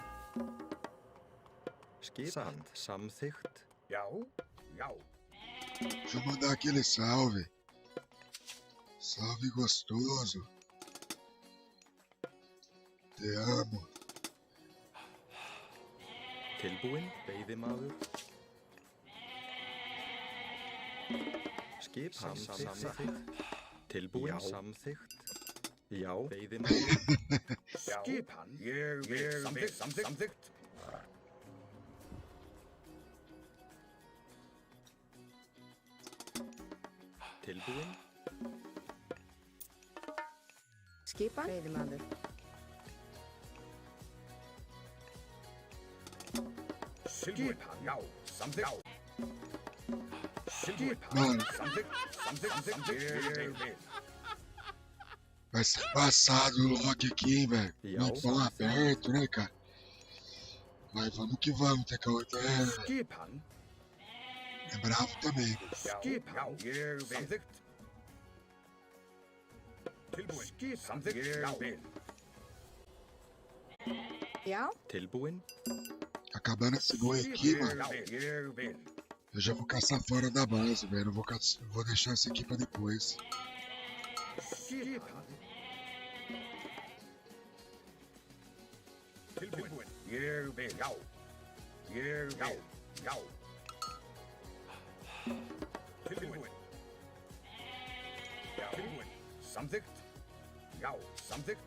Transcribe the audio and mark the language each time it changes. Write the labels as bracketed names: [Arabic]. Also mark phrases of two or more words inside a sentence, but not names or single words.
[Icelandic] Skipan. Samþykkt. Já, já. [Portuguese] Deixa eu mandar aquele salve. Salve gostoso. Te amo. [Icelandic] Tilbúinn, veiðimaður. Skipan. Samþykkt. Tilbúinn. Samþykkt. Já, veiðimaður. Skipan. Ég vil. Samþykkt. Tilbúinn. Skipan. Veiðimaður. Skipan. Já, samþykkt. Skipan. [Portuguese] Mano, [Icelandic] Samþykkt. Ég vil. [Portuguese] vai ser passado o lock aqui, hein, velho. Muito bom aberto, né, cara? Mas vamos que vamos, TK8 [Icelandic] Skipan. [Portuguese] é bravo também. [Icelandic] Skipan. Ég vil. Samþykkt. Tilbúin. Samþykkt. Ég vil. Já. Tilbúinn. [Portuguese] Acabando esse gol aqui, mano, [Icelandic] Ég vil. [Portuguese] eu já vou caçar fora da base, velho. Não vou, vou deixar essa aqui pra depois. [Icelandic] Skipan. Tilbúin. Ég vil. Já. Ég vil. Já. Tilbúin. Já. Tilbúin. Samþykkt. Já. Samþykkt.